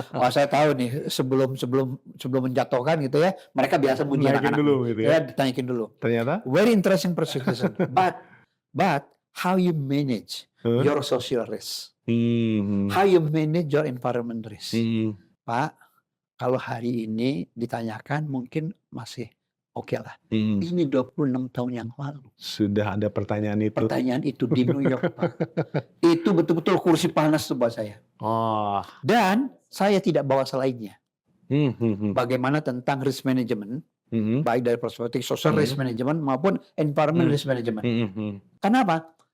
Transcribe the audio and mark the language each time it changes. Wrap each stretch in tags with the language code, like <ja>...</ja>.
<id>Oh, saya tahu nih sebelum menjatuhkan gitu ya, mereka biasa muji anak-anak dulu gitu ya, ditanyakin dulu. Ternyata</id> <en>Very interesting presentation, but how you manage your social risk, how you manage your environment risk.</en> <id>Pak, kalau hari ini ditanyakan mungkin masih oke lah. Ini 26 tahun yang lalu. Sudah ada pertanyaan itu. Pertanyaan itu di New York, Pak. Itu betul-betul kursi panas tuh buat saya. Oh. Dan saya tidak bawa selainnya. Bagaimana tentang risk management, baik dari perspektif social risk management maupun environment risk management. Kenapa?</id>